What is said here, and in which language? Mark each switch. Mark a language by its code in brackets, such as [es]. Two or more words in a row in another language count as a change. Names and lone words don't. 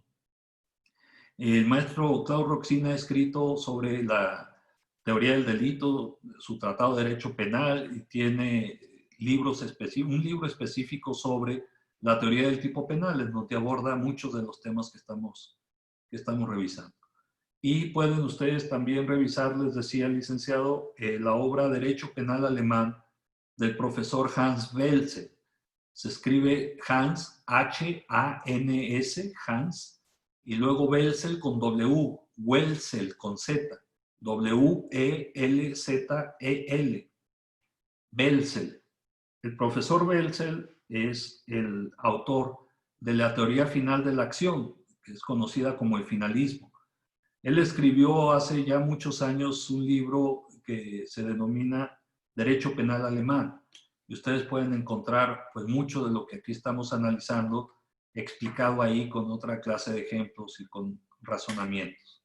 [es] El maestro Klaus Roxin ha escrito sobre la teoría del delito, su tratado de derecho penal, y tiene un libro específico sobre la teoría del tipo penal, en donde aborda muchos de los temas que estamos revisando. Y pueden ustedes también revisar, les decía el licenciado, la obra Derecho Penal Alemán del profesor Hans Welzel. Se escribe Hans, H-A-N-S, Hans, y luego Welzel con W, Welzel con Z, W-E-L-Z-E-L, Welzel. El profesor Welzel es el autor de la teoría final de la acción, que es conocida como el finalismo. Él escribió hace ya muchos años un libro que se denomina Derecho Penal Alemán. Y ustedes pueden encontrar pues, mucho de lo que aquí estamos analizando explicado ahí con otra clase de ejemplos y con razonamientos.